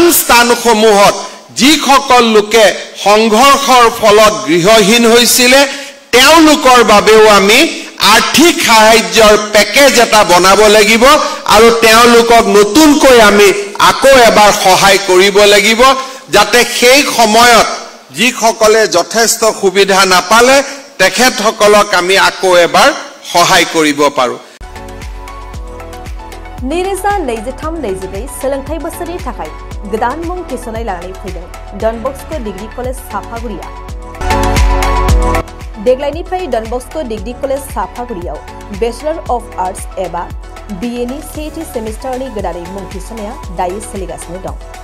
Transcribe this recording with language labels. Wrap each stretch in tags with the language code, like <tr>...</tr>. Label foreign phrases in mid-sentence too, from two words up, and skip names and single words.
<as>স্থানসমূহত যিসকল লোকে সংঘৰ্ষৰ ফলত গৃহহীন হৈছিলে তেওঁলোকৰ বাবেও আমি আৰ্থিক সাহায্যৰ পেকেজ এটা বনাব লাগিব আৰু তেওঁলোকক নতুনকৈ আমি আকৌ এবাৰ সহায় কৰিব লাগিব, যাতে সেই সময়ত যিসকলে যথেষ্ট সুবিধা নাপালে তেখেতসকলক আমি আকৌ এবাৰ সহায় কৰিব পাৰোঁ।</as> <brx>नैरोजा 23-24 सोलोंथाइ बोसोरनि थाखाय गोदान मुं थिसननाय लानानै फैदों डन बस्क' डिग्री कलेज साफागुरिया। देग्लायनिफ्राय डन बस्क' डिग्री कलेज साफागुरियाव</brx> <en>Bachelor of Arts</en> <brx>एबा BA नि सेथि सेमिस्टारनि गोदानै मुं थिसननाया दायो सोलिगासिनो दं।</brx>